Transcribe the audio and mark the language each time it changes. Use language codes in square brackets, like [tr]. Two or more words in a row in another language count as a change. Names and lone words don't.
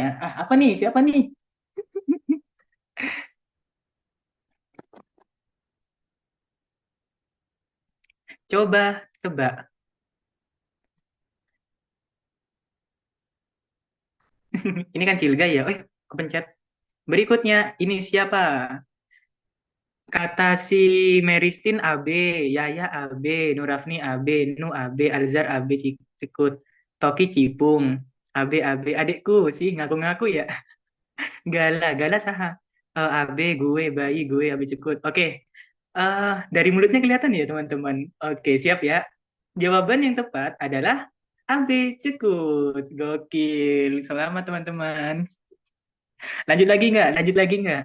[id] Ah, apa nih? Siapa nih? Coba tebak. Ini kan Cilgai ya. Oh, kepencet. Berikutnya, ini siapa? Kata si Meristin AB, Yaya AB, Nurafni AB, Nu AB, Alzar AB Cikut, Toki Cipung, AB, adikku sih ngaku-ngaku ya. Gala saha. AB gue, bayi gue, AB Cikut. Oke, dari mulutnya kelihatan ya teman-teman. Oke, siap ya. Jawaban yang tepat adalah AB Cikut. Gokil. Selamat teman-teman. Lanjut lagi nggak? Lanjut lagi nggak?